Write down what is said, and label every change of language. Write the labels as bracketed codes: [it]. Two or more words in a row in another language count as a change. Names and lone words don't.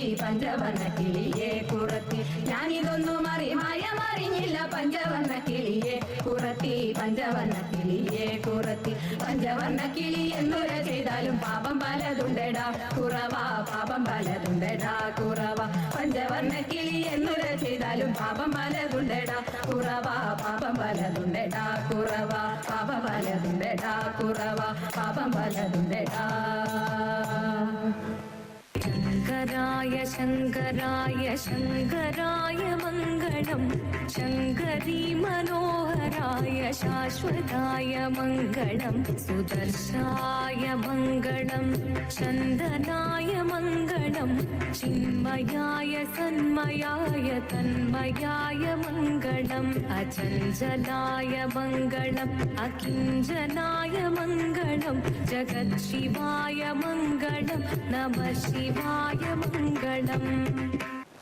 [ml] പഞ്ചവർണ്ണ കിളിയെ കുറത്തി ഞാനിതൊന്നും മറിഞ്ഞില്ല പഞ്ചവർണ്ണ കിളിയെ കുറത്തി പഞ്ചവർണ്ണ കിളിയെ കുറത്തി പഞ്ചവർണ്ണ കിളി എന്നുര ചെയ്താലും പാപം പലതുണ്ടടാ കുറവ പാപം പലതുണ്ടടാ കുറവ പഞ്ചവർണ്ണ കിളി എന്നുര ചെയ്താലും പാപം പലതുണ്ടടാ കുറവ പാപം പലതുണ്ടടാ കുറവ പാപം പലതുണ്ടടാ കുറവ പാപം പലതുണ്ടടാ. ശങ്കരാ [sa] शङ्कराय शङ्कराय शङ्कराय मङ्गलम् शङ्करी मनोहराय शाश्वताय मङ्गलम् सुदर्शाय मङ्गलम् चन्दनाय मङ्गलम् चिन्मयाय सन्मयाय तन्मयाय मङ्गलम् अचञ्चलाय मङ्गलम् अकिञ्चनाय मङ्गलम् जगत्शिवाय मङ्गलम् नमः शिवाय मङ्गलम्